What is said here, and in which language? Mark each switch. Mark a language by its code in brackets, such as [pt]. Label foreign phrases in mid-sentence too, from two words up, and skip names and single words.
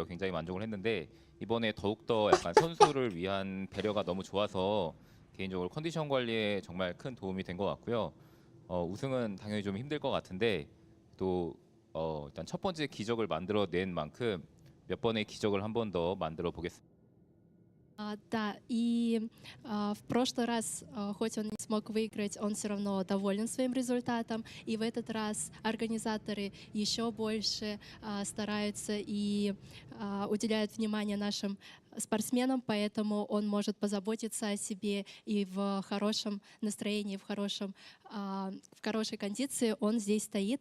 [ko] 굉장히 만족을 했는데 이번에 더욱더 약간 선수를 위한 배려가 너무 좋아서 개인적으로 컨디션 관리에 정말 큰 도움이 된 것 같고요. 우승은 당연히 좀 힘들 것 같은데 또 일단 첫 번째 기적을 만들어낸 만큼 몇 번의 기적을 한 번 더 만들어 보겠습니다. [ru] Да, и в прошлый раз, хоть он не смог выиграть, он все равно доволен своим результатом. И в этот раз организаторы еще больше стараются и уделяют внимание нашим спортсменам, поэтому он может позаботиться о себе и в хорошем настроении, в хорошей кондиции он здесь стоит.